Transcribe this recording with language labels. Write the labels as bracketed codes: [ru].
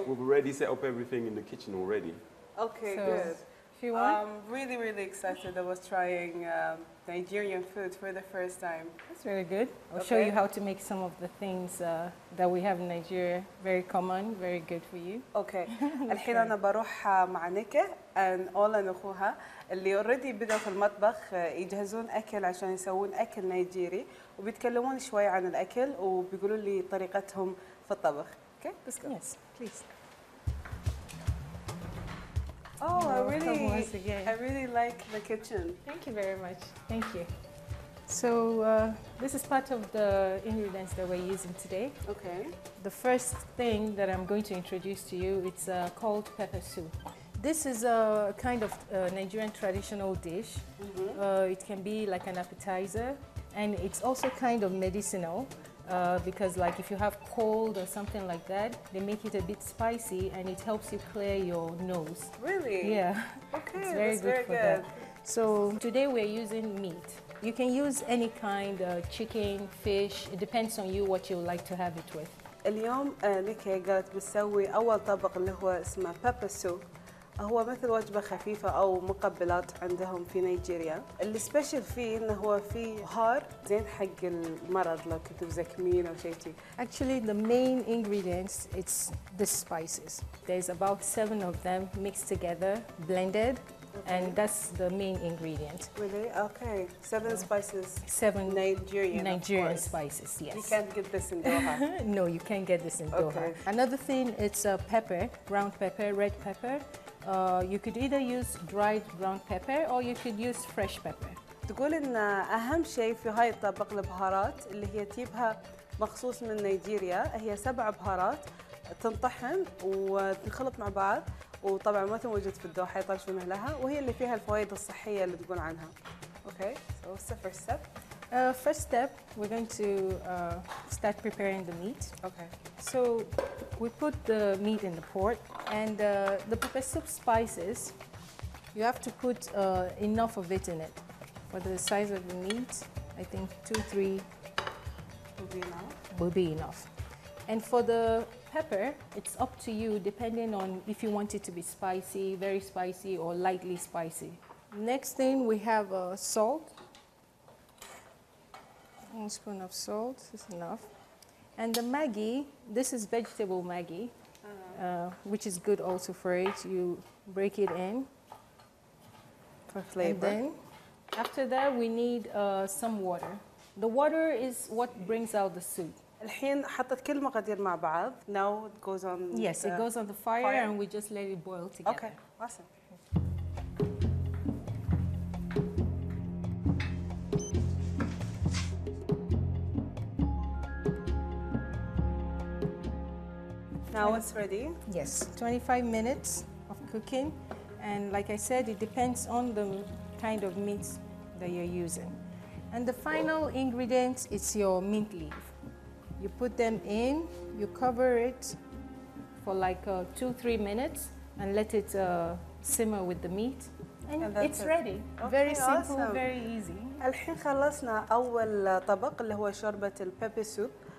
[en] We've already set up everything in the kitchen already. Okay, So, good. If you want. I'm really excited. I was trying Nigerian food for the first time. That's very good. I'll show Okay. you how to make some of the things that we have in Nigeria. Very common, very good for you. [ar] اوكي الحين انا بروح مع نيكي and أولان اخوها اللي اوريدي بدأوا في المطبخ يجهزون اكل عشان يسوون اكل نيجيري وبيتكلمون شوي عن الاكل وبيقولوا لي طريقتهم في الطبخ. [en] Okay let's go. Yes, please. Oh, Welcome once again. I really like the kitchen. Thank you very much. Thank you. So this is part of the ingredients that we're using today. Okay. The first thing that I'm going to introduce to you, it's called pepper soup. This is a kind of Nigerian traditional dish. It can be like an appetizer, and it's also kind of medicinal because like if you have cold or something like that, they make it a bit spicy and it helps you clear your nose. Really? Yeah. Okay, It's very that's good very for good. that. So today we're using meat. You can use any kind, chicken, fish. It depends on you what you like to have it with. [ar] اليوم نيكي قالت بتسوي أول طبق اللي هو اسمه بيبر سوب. هو مثل وجبة خفيفة أو مقبلات عندهم في نيجيريا. اللي سبيشل فيه إنه هو فيه بهار زين حق المرض لو كنتوا مزكمين أو شيء شي. [en] Actually, the main ingredients, it's the spices. There's about 7 of them mixed together, blended, and that's the main ingredient. Really? Okay. 7 spices. 7 Nigerian. of Nigerian course. spices, yes. You can't get this in Doha. No, you can't get this in Doha. Okay. Another thing, it's pepper, ground pepper, red pepper. You could either use dried ground pepper or you could use fresh pepper. [ar] تقول إن أهم شيء في هاي الطبق البهارات اللي هي تجيبها مخصوص من نيجيريا. هي 7 بهارات تنطحن وتنخلط مع بعض، وطبعا ما موجود في الدوحة يطرشونه لها، وهي اللي فيها الفوائد الصحية اللي تقول عنها. [en] Okay, so what's the first step? First step, we're going to start preparing the meat. Okay. So we put the meat in the pot, and the pepper soup spices, you have to put enough of it in it. For the size of the meat, I think 2-3 will be enough. And for the pepper, it's up to you depending on if you want it to be spicy, very spicy, or lightly spicy. Next thing, we have salt. 1 spoon of salt is enough. And the Maggi, this is vegetable Maggi, which is good also for it. You break it in. For flavor. And then, after that, we need some water. The water is what brings out the soup. [ar] الحين حطت كل المقادير مع بعض. [en] Now it goes on. Yes, it goes on the fire and we just let it boil together. Okay, awesome. Now it's ready. Yes, 25 minutes of cooking, and like I said, it depends on the kind of meat that you're using. And the final ingredient is your mint leaf. You put them in, you cover it for like 2-3 minutes and let it simmer with the meat, and it's ready. Okay, very simple, awesome. very easy. [ar] الحين خلصنا أول طبق اللي هو شوربة البيبي سوب.